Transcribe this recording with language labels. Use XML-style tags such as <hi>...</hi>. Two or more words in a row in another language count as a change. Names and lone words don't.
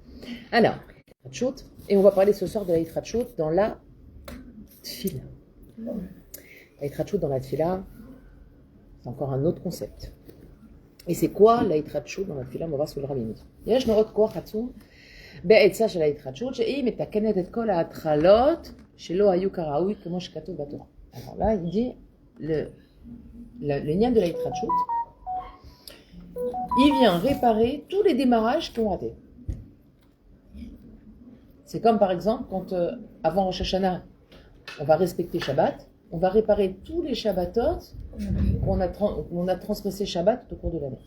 <fr>Alors, Hitrachut, et on va parler ce soir de la Hitrachut dans la Tfila. La Hitrachut dans la Tfila, c'est encore un autre concept. Et c'est quoi la Hitrachut dans la Tfila? On va voir ce que le Rabbi nous dit.</fr> <he>יש נורות כוח עצום בעצה של ההתחדשות, שהיא מתקנת את כל ההתחלות שלא היו כראוי כמו שכתוב בתורה.</he> <fr>Alors là, il dit le nian de la Hitrachut, il vient réparer tous les démarrages qui ont raté. C'est comme par exemple quand avant Rosh Hashanah, on va respecter Shabbat, on va réparer tous les Shabbatot qu'on a transgressé Shabbat au cours de l'année.</fr>